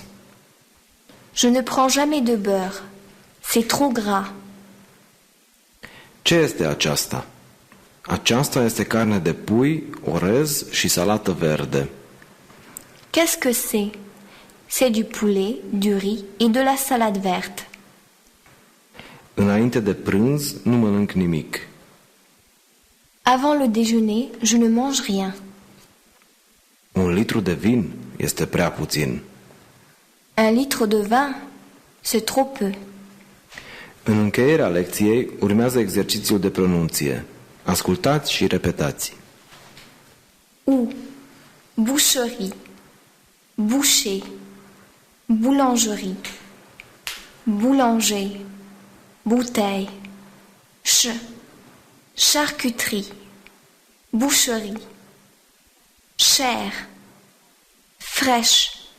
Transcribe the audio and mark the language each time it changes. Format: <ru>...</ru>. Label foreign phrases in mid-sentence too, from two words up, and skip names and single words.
<fr>Je ne prends jamais de beurre. C'est trop gras.</fr> <ro>Ce este aceasta? Aceasta este carne de pui, orez și salată verde.</ro> <fr>Qu'est-ce que c'est? C'est du poulet, du riz et de la salade verte.</fr> <ro>Înainte de prânz nu mănânc nimic.</ro> <fr>Avant le déjeuner, je ne mange rien.</fr> <ro>1 litru de vin este prea puțin.</ro> <fr>1 litre de vin, c'est trop peu.</fr> <ro>În încheierea lecției urmează exercițiul de pronunție. Ascultați și repetați.</ro> <fr>Ou, boucherie, boucher, boulangerie, boulanger, bouteille, charcuterie, boucherie, chair, fraîche,</fr>